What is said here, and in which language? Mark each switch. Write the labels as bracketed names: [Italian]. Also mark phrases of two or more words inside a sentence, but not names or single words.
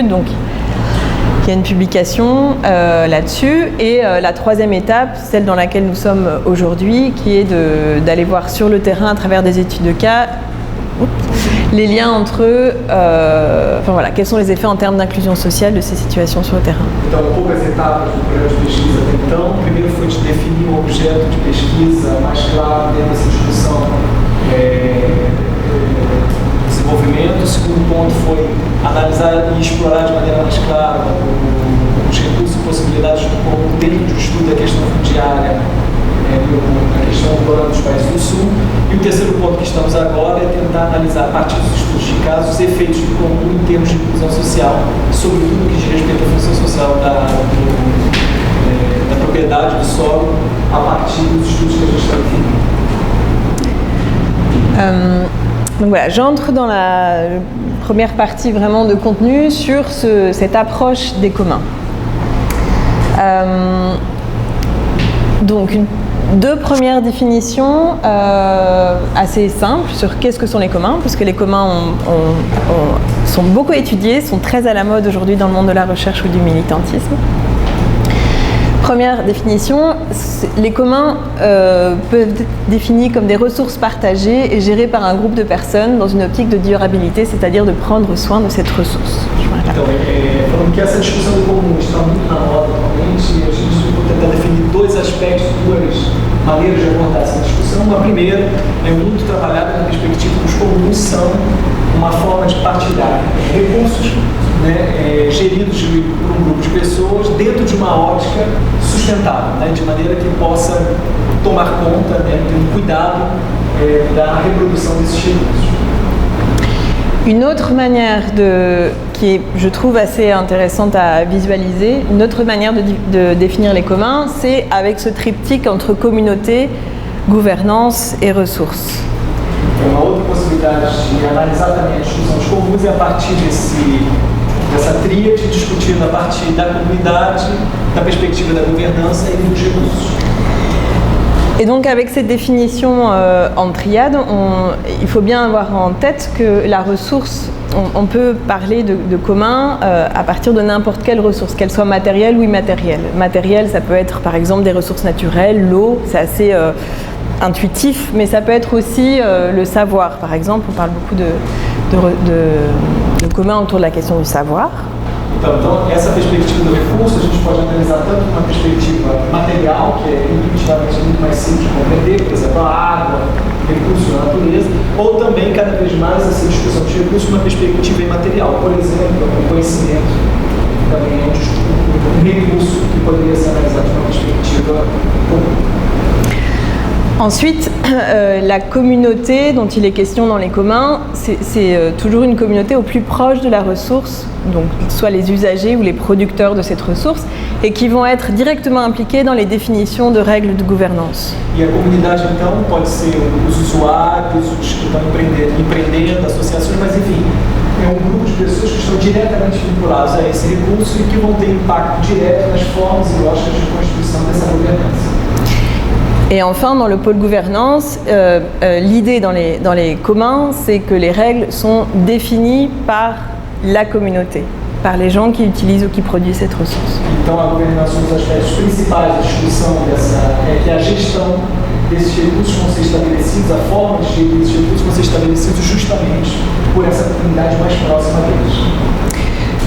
[French] Donc, il y a une publication là-dessus. Et la troisième étape, celle dans laquelle nous sommes aujourd'hui, qui est d'aller voir sur le terrain, à travers des études de cas, les liens entre quels sont les effets en termes d'inclusion sociale de ces situations sur le terrain. [Portuguese] Então, poucas etapas do projeto de pesquisa até então. Primeiro foi de definir um objeto de pesquisa mais claro dentro dessa discussão desenvolvimento. O segundo ponto foi analisar e explorar de maneira mais clara os recursos e possibilidades do como dentro do estudo da questão fundiária, na questão urbana dos países do Sul. E o terceiro ponto que estamos agora é tentar analisar, a partir dos estudos de casos, os efeitos do comum em termos de inclusão social, sobretudo no que diz respeito à função social da propriedade do solo, a partir dos estudos que a gente está definindo. [French] Donc voilà, j'entre dans la première partie vraiment de contenu sur cette approche des communs. Donc deux premières définitions assez simples sur qu'est-ce que sont les communs, puisque les communs sont beaucoup étudiés, sont très à la mode aujourd'hui dans le monde de la recherche ou du militantisme. Première définition, les communs peuvent être définis comme des ressources partagées et gérées par un groupe de personnes dans une optique de durabilité, c'est-à-dire de prendre soin de cette ressource. Voilà. [Portuguese] Então, falando que essa discussão do comum está muito na moda atualmente, a gente tentar definir dois aspectos, duas maneiras de abordar essa discussão. Uma primeira é muito trabalhada na perspectiva que os comuns são uma forma de partilhar recursos geridos por um grupo de pessoas dentro de uma ótica sustentável, de maneira que possa tomar conta, ter um cuidado da reprodução desses recursos. [French] Une autre manière qui est, je trouve, assez intéressante à visualiser, une autre manière de définir les communs, c'est avec ce triptyque entre communauté, gouvernance et ressources. [Portuguese] Uma outra possibilidade de analisar também a discussão dos comuns é a partir dessa tríade, discutindo a partir da comunidade, da perspectiva da governança e dos recursos. [French] Et donc avec cette définition en triade, il faut bien avoir en tête que la ressource, on peut parler de commun à partir de n'importe quelle ressource, qu'elle soit matérielle ou immatérielle. Matérielle, ça peut être par exemple des ressources naturelles, l'eau, c'est assez intuitif, mais ça peut être aussi le savoir. Par exemple, on parle beaucoup de commun autour de la question du savoir. [Portuguese] Então, essa perspectiva do recurso a gente pode analisar tanto uma perspectiva material, que é intuitivamente muito mais simples de compreender, por exemplo, a água, recursos da natureza, ou também, cada vez mais, essa discussão de recursos uma perspectiva imaterial, por exemplo, o conhecimento, também é um recurso que poderia ser analisado de uma perspectiva comum. [French] Ensuite, la communauté dont il est question dans les communs, c'est toujours une communauté au plus proche de la ressource, donc soit les usagers ou les producteurs de cette ressource, et qui vont être directement impliqués dans les définitions de règles de gouvernance. [Portuguese] E a comunidade, então, pode ser os usuários, os que estão empreendendo, associações, mas enfim, é um grupo de pessoas que estão diretamente vinculados a esse recurso e que vont ter impacto direto nas formas e lógicas de construção dessa governança. [French] Et enfin, dans le pôle gouvernance, l'idée dans les communs, c'est que les règles sont définies par la communauté, par les gens qui utilisent ou qui produisent cette ressource. [Portuguese] Então, a governança, um dos aspectos principais da discussão é que a gestão desses recursos vão ser estabelecidos, a forma de gerir esses recursos vão ser estabelecidos justamente por essa comunidade mais próxima deles.